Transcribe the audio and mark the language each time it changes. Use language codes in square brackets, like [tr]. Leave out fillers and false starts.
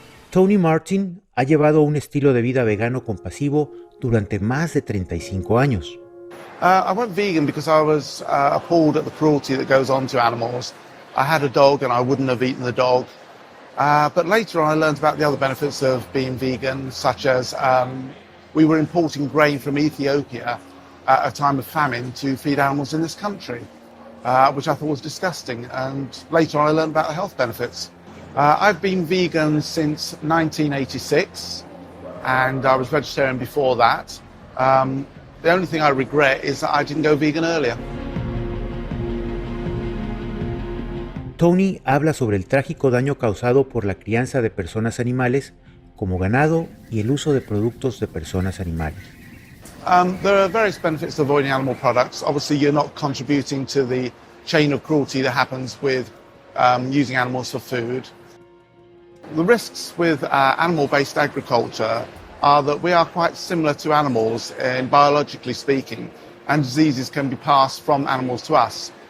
[es] Tony Martin ha llevado un estilo de vida vegano compasivo durante más de 35 años. [en] I went vegan because I was appalled at the cruelty that goes on to animals. I had a dog and I wouldn't have eaten the dog. But later on I learned about the other benefits of being vegan, such as we were importing grain from Ethiopia at a time of famine to feed animals in this country, which I thought was disgusting. And later on I learned about the health benefits. I've been vegan since 1986, and I was vegetarian before that. The only thing I regret is that I didn't go vegan earlier. [es] Tony habla sobre el trágico daño causado por la crianza de personas animales como ganado y el uso de productos de personas animales. [en] There are various benefits to avoiding animal products. Obviously, you're not contributing to the chain of cruelty that happens with using animals for food. The risks with animal-based agriculture are that we are quite similar to animals, biologically speaking, and diseases can be passed from animals to us.